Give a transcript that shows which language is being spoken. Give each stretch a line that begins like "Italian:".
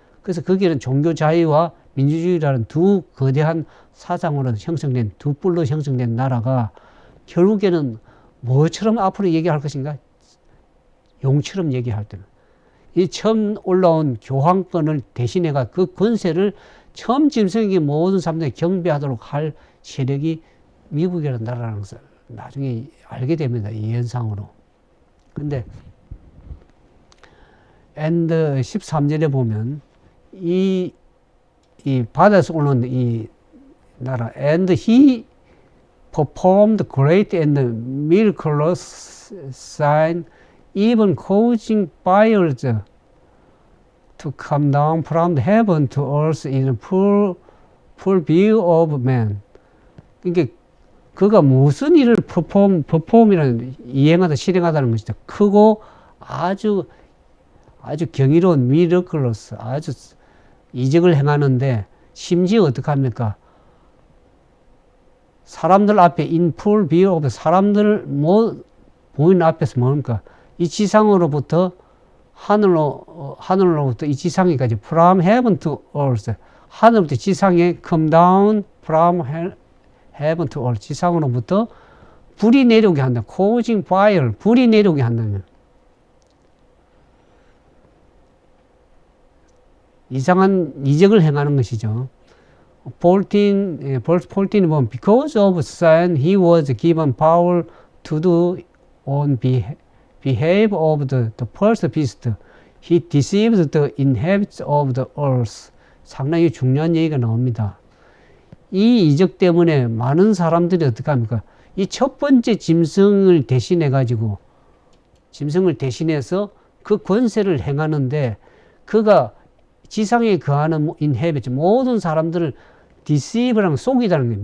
Korean: 그래서 거기는 종교 자유와 민주주의라는 두 거대한 사상으로 형성된 두 뿔로 형성된 나라가 결국에는 뭐처럼 앞으로 얘기할 것인가? 용처럼 얘기할 때는 이 처음 올라온 교황권을 대신해가 그 권세를 처음 짐승에게 모든 사람들이 경배하도록 할 세력이 미국이라는 나라라는 것을 나중에 알게 됩니다. 이 현상으로.
English: 근데 and
Korean: 13절에 보면 이 바다에서 올라온 이 나라
English: and he performed great and miraculous sign even causing fires to come down from heaven to earth in full view of man.
Korean: 그러니까 그가 무슨 일을 perform이라는 이행하다 실행하다는 것이죠. 크고 아주 경이로운 miraculous 아주 이적을 행하는데 심지어 어떻게 합니까? 사람들 앞에
English: in full view of
Korean: 사람들 보이는 앞에서 뭡니까? 이 지상으로부터 하늘로부터 이 지상에까지
English: from heaven to earth
Korean: 하늘부터 지상에
English: come down from heaven to earth
Korean: 지상으로부터 불이 내려오게 한다.
English: causing fire
Korean: 불이 내려오게 한다면 이상한 이적을 행하는 것이죠.
English: verse 14에 보면 because of sin he was given power to do on behalf of the first beast. He deceived the inhabitants of the earth.
Korean: 상당히 중요한 얘기가 나옵니다. 이 이적 때문에 많은 사람들이 어떻게 합니까? 이 첫 번째 짐승을 대신해가지고, 짐승을 대신해서 그 권세를 행하는데, 그가 지상에 거하는 인헤비트, 모든 사람들을 deceive라는 속이다는 거예요.